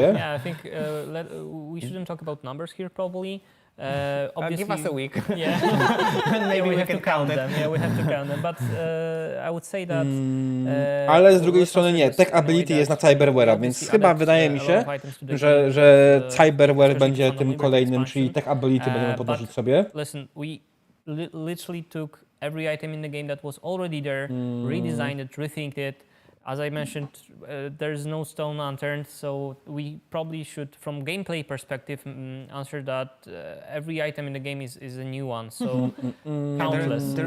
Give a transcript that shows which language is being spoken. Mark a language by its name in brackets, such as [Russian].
[English] Yeah, I think we shouldn't talk about numbers here probably. Obviously, Give us a week. Yeah, maybe we have to count them. Yeah, we have to count them. But I would say that. [Polish] Ale z drugiej strony nie. Tech ability jest na Cyberware'a, więc chyba wydaje mi się, że Cyberware będzie tym kolejnym, czyli tech ability będziemy podnosić sobie. [English] Listen, we literally took every item in the game that was already there, redesigned it, rethinked it. As I mentioned, there's no stone unturned, so we probably should, from gameplay perspective, answer that every item in the game is a new one, so countless.